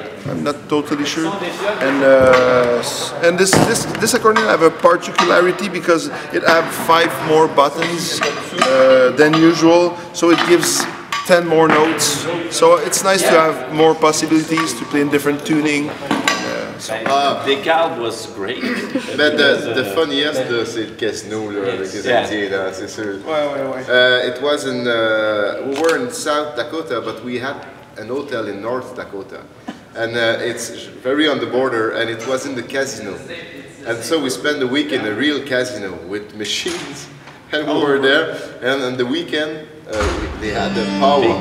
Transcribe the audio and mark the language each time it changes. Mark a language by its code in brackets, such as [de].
[en] I'm not totally sure, and this accordion have a particularity because it have 5 more buttons than usual, so it gives 10 more notes. So it's nice to have more possibilities to play in different tuning. The card was great. But the funniest, [fr] c'est le casino là, avec les Indiens, là, c'est sûr. [en] It was in, we were in South Dakota, but we had an hotel in North Dakota. And it's very on the border, and it was in the casino. And so we spent the week in a real casino with machines, and we were there. And on the weekend, they had a powwow.